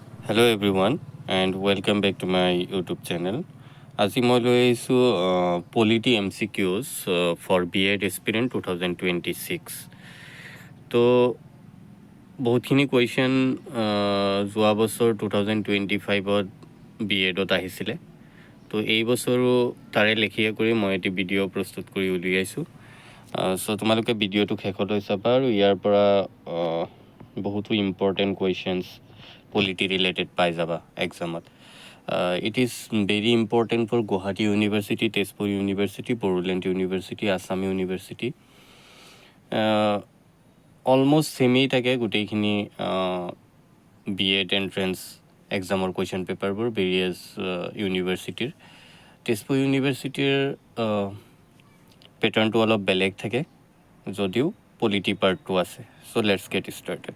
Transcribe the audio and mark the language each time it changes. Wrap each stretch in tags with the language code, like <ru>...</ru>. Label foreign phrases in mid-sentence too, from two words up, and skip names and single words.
<en>Hello everyone and welcome back to my YouTube channel.</en> <as>আজি মই লৈ আহিছোঁ</as> <en>Polity MCQs for B.Ed Aspirant 2026.</en> <as>তো বহুতখিনি কুৱেশ্যন যোৱা বছৰ 2025ত B.Edত আহিছিলে। তো এই বছৰো তাৰে লেখীয়া কৰি মই এটি ভিডিঅ' প্ৰস্তুত কৰি উলিয়াইছোঁ। চ' তোমালোকে ভিডিঅ'টো শেষলৈ চাবা আৰু ইয়াৰ পৰা বহুতো</as> <en>important questions polity related</en> <as>পাই যাবা এক্সামত।</as> <en>It is very important for Gauhati University, Tezpur University, Portland University, Assam University. Almost same</en> <as>থাকে গোটেইখিনি B.Ed Entrance Examৰ</as> <en>question paperবোৰ various universityৰ।</en> <as>তেজপুৰ ইউনিভাৰ্চিটিৰ পেটাৰ্ণটো অলপ বেলেগ থাকে যদিও</as> <en>polity partটো</en> <as>আছে।</as> <en>so let's get started.</en>